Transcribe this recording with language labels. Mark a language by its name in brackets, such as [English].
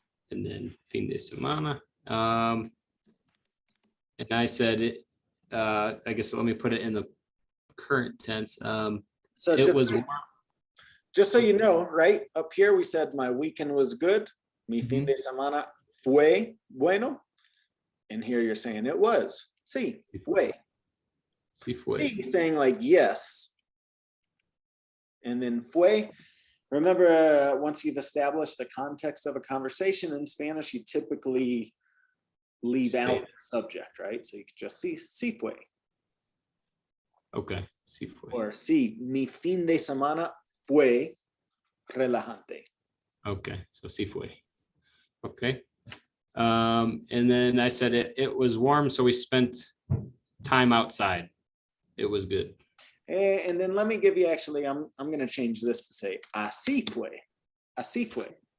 [English] And then [Spanish] fin de semana. [English] And I said it, I guess let me put it in the current tense. So it was warm. Just so you know, right up here we said my weekend was good. [Spanish] Mi fin de semana fue bueno. [English] And here you're saying it was. [Spanish] Sí, fue. Sí fue. Sí, [English] saying like yes. And then [Spanish] fue. [English] Remember, once you've established the context of a conversation in Spanish, you typically leave out the subject, right? So you could just see, [Spanish] sí fue. Okay, sí fue. Or sí, mi fin de semana fue relajante. [English] Okay, so [Spanish] sí fue. [English] Okay. And then I said it was warm, so we spent time outside. It was good. And then let me give you, actually, I'm going to change this to say [Spanish] así fue. Así fue.